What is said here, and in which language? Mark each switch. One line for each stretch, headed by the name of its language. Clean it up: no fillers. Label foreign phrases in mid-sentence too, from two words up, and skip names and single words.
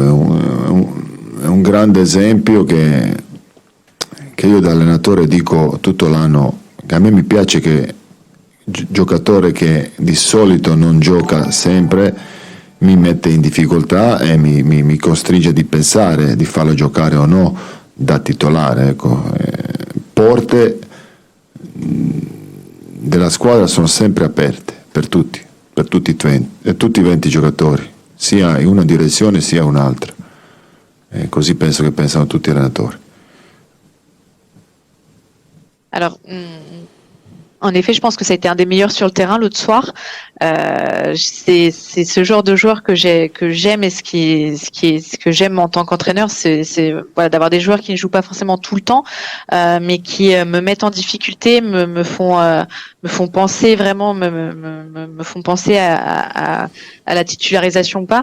Italian: È un grande esempio che io da allenatore dico tutto l'anno, che a me mi piace che giocatore che di solito non gioca sempre mi mette in difficoltà e mi costringe di pensare di farlo giocare o no da titolare, ecco. Porte della squadra sono sempre aperte per tutti i 20 giocatori, sia in una direzione sia in un'altra, e così penso che pensano tutti i allenatori.
French: Alors, en effet, je pense que ça a été un des meilleurs sur le terrain l'autre soir. C'est ce genre de joueur que j'aime, et ce que j'aime en tant qu'entraîneur, c'est voilà, d'avoir des joueurs qui ne jouent pas forcément tout le temps, mais qui me mettent en difficulté, me font penser vraiment, me font penser à la titularisation ou pas.